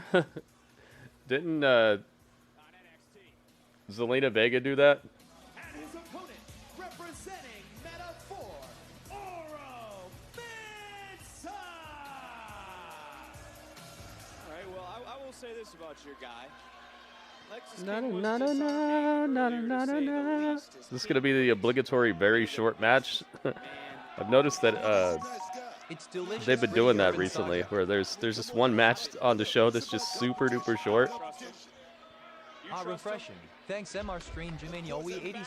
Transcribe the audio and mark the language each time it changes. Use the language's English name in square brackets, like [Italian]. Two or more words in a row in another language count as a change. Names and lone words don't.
[English] Didn't Zelina Vega do that? And his opponent, representing Metaphor, Oro Mensa! Alright, well, I will say this about your guy. Lexus Na King was na na disarming na earlier, na to na say the na. least. Is this gonna be the obligatory very short match? I've noticed that It's delicious. they've been doing that recently, where there's this one match on the show that's just super duper short. Ah, refreshing. Thanks, MR Stream Jermaine Yowie 86.